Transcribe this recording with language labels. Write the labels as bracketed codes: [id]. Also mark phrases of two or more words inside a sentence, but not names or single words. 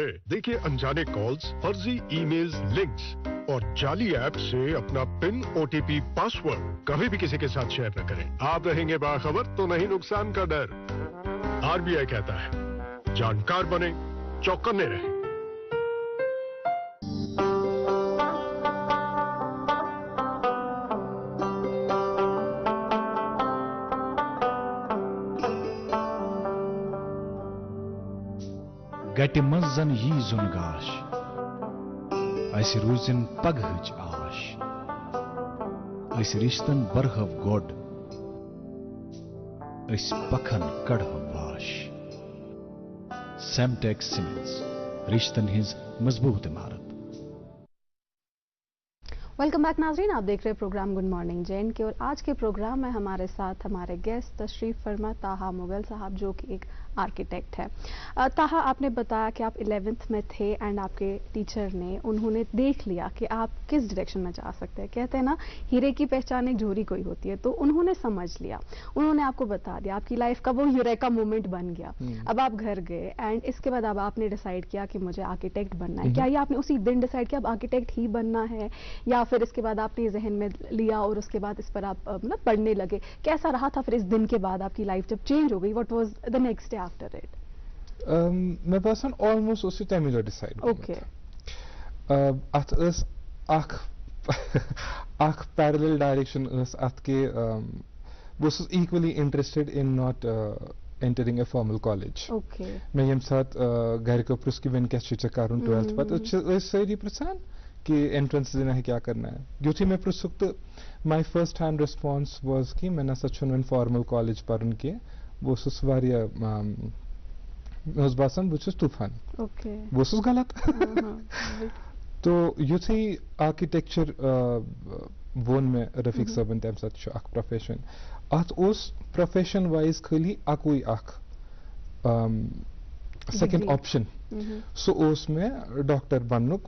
[ur] دیکھیے انجانے کالز, فرضی ای میلز, لنکس اور جعلی ایپ سے اپنا پن, OTP, پاسورڈ کبھی بھی کسی کے ساتھ شیئر نہ کریں. آپ رہیں گے باخبر تو نہیں نقصان کا ڈر. RBI کہتا ہے جانکار بنے, چوکنے رہیں. [ks] گٹہِ منٛز زن یی زُن گاش, اسہِ روٗزِن پگہٕچ آش. أسۍ رِشتن برہو گۄڈ, أسۍ پکھن کڑہو واش. سیمٹیک سیمنٹس, رشتن ہٕنٛز مضبوط عمارت. [ur] ویلکم بیک ناظرین, آپ دیکھ رہے پروگرام گڈ مارننگ جین کے, اور آج کے پروگرام میں ہمارے ساتھ ہمارے گیسٹ تشریف فرما طاہا مغل صاحب, جو کہ ایک آرکیٹیکٹ ہے. طاہا, آپ نے بتایا کہ آپ 11th میں تھے اینڈ آپ کے ٹیچر نے, انہوں نے دیکھ لیا کہ آپ کس ڈائریکشن میں جا سکتے ہیں. کہتے ہیں نا ہیرے کی پہچان ایک جھوری کوئی ہوتی ہے, تو انہوں نے سمجھ لیا, انہوں نے آپ کو بتا دیا, آپ کی لائف کا وہ [en] eureka moment [ur] بن گیا. اب آپ گھر گئے اینڈ اس کے بعد اب آپ نے ڈیسائیڈ کیا کہ مجھے آرکیٹیکٹ بننا ہے. کیا یہ آپ نے اسی دن ڈیسائیڈ کیا اب آرکیٹیکٹ ہی بننا ہے, یا پھر اس کے بعد آپ نے ذہن میں لیا اور اس کے بعد اس پر آپ مطلب پڑھنے لگے؟ کیسا رہا تھا پھر اس دن کے بعد آپ کی لائف جب چینج ہو گئی, [en] What was the next day after it? [ks] مے باسان آلموسٹ اوس یہ تمے دۄہ ڈیسائڈ. [en] اوکے, [ks] اتھ ٲس اکھ [en] parallel direction [ks] ٲس اتھ کہ بہٕ اوسُس [en] equally interested in not entering a formal college. اوکے, [ks] مےٚ ییٚمہِ ساتہٕ گرِکیو پرٛژھ کہِ وۄنۍ کیٛاہ چھُے ژےٚ کَرُن 12th پتہٕ ٲسۍ سٲری پرٛژھان کہ [ur] انٹرنس دینا ہے, کیا کرنا ہے. [ks] یُتھُے مےٚ پرٛژھُکھ تہٕ [en] my first hand response was [ks] کہ مےٚ نسا چھُنہٕ وۄنۍ [en] formal college [ks] پرُن کینٛہہ. بہٕ اوسُس واریاہ, مےٚ اوس باسان بہٕ چھُس طوٗفان, بہٕ اوسُس غلط. تو یُتھُے آرکِٹیکچر ووٚن مےٚ رفیق صٲبن تمہِ ساتہٕ چھُ اکھ پروفیشن, اتھ اوس [en] profession wise [ks] خٲلی اکوے اکھ [en] second option, [ks] سُہ اوس مےٚ ڈاکٹر بننُک.